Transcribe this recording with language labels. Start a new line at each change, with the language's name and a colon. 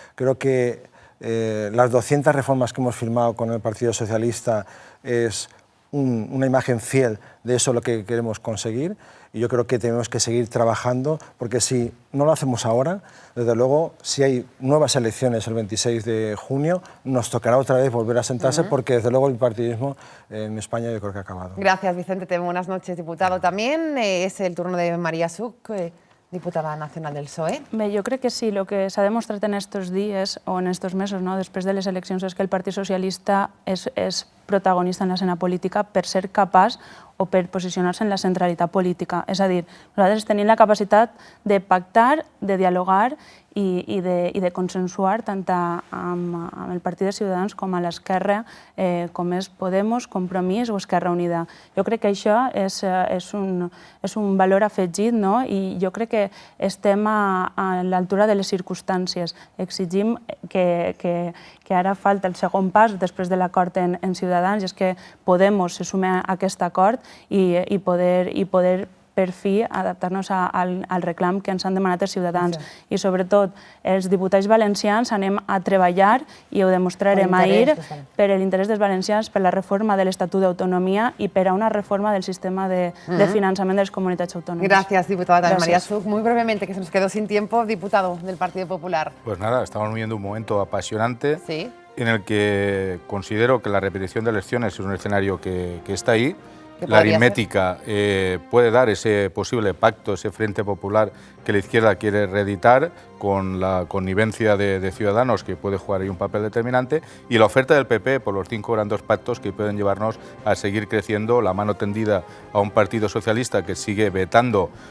Spanish: Creo que las 200 reformas que hemos firmado con el Partido Socialista es una imagen fiel de eso lo que queremos conseguir y yo creo que tenemos que seguir trabajando porque si no lo hacemos ahora, desde luego, si hay nuevas elecciones el 26 de junio, nos tocará otra vez volver a sentarse porque desde luego el bipartidismo en España yo creo que ha acabado. Gracias, Vicente. Buenas noches, diputado. También es el turno de María Such, diputada nacional del PSOE.
Catalan: Bé, jo crec que sí, el que s'ha demostrat en estos dies o en estos mesos, després de les eleccions, és que el Partit Socialista és protagonista en l'escena política per ser capaç o per posicionar-se en la centralitat política. És a dir, nosaltres tenim la capacitat de pactar, de dialogar i de consensuar tant amb el Partit de Ciutadans com a l'esquerra, com és Podemos, Compromís o Esquerra Unida. Jo crec que això és un valor afegit i jo crec que estem a l'altura de les circumstàncies. Exigim que ara falta el segon pas després de l'acord en Ciutadans, i és que Podemos se sume a aquest acord i poder per fi adaptar-nos al reclam que ens han demanat els ciutadans. I sobretot, els diputats valencians anem a treballar, i ho demostrarem ahir, per l'interès dels valencians, per la reforma de l'Estatut d'Autonomia i per a una reforma del sistema de finançament de les comunitats autònomes.
Spanish: Gracias, diputada María Such. Muy brevemente, que se nos quedó sin tiempo, diputado del Partido Popular. Pues nada, estamos viviendo un momento apasionante en el que considero que la repetición de elecciones es un escenario que está ahí. La aritmética puede dar ese posible pacto, ese frente popular que la izquierda quiere reeditar con la connivencia de Ciudadanos, que puede jugar ahí un papel determinante, y la oferta del PP por los 5 grandes pactos que pueden llevarnos a seguir creciendo, la mano tendida a un Partido Socialista que sigue vetando